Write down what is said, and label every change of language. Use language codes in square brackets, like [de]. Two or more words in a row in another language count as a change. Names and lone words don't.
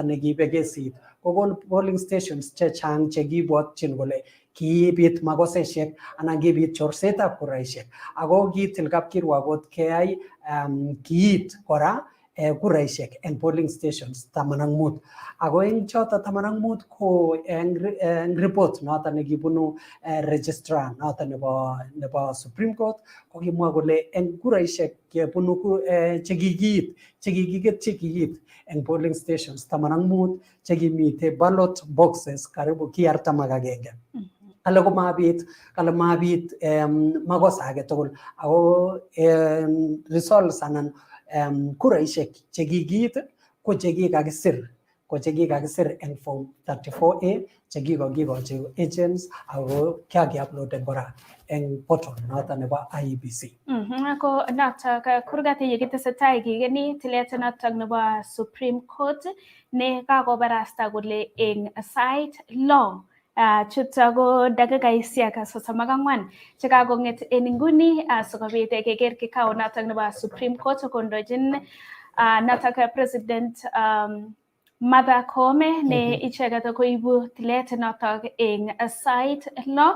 [kln] nekiibe kesit kokon [en] polling stations [kln] chechang chekibwotyin kole kiibit makoseshek anan kibit chorsetab kuraishek ako kitil kapkirwok keyai kiit kora kuraishek eng [en] polling stations [kln] 15 ako eng choto 15 ko eng report noto nekibunu registrar noto nebo Supreme Court ko kimwa kole eng kuraishek kebunu chekikiit eng [en] polling stations [kln] 15 chekimite [en] ballot boxes [kln] karibu 41 kale mabit makosa age tugul ako results anan kuraishek chekikiit ko chekikakisir eng [en] form 34A [kln] chekikokikochi agents ako kiaki-uploaden kora eng portal noto nebo IEBC. Ko notok kurgat yekitesetai kikeni tilet notok nebo Supreme Court ne kakobarasta kole eng sait lo chuto ko dakikaishek 34 chekakong'et en inguni sikobit keker kikao notok nebo Supreme Court kondochin notok President Martha Koome ne icheket koibu tilet notok eng sait lo.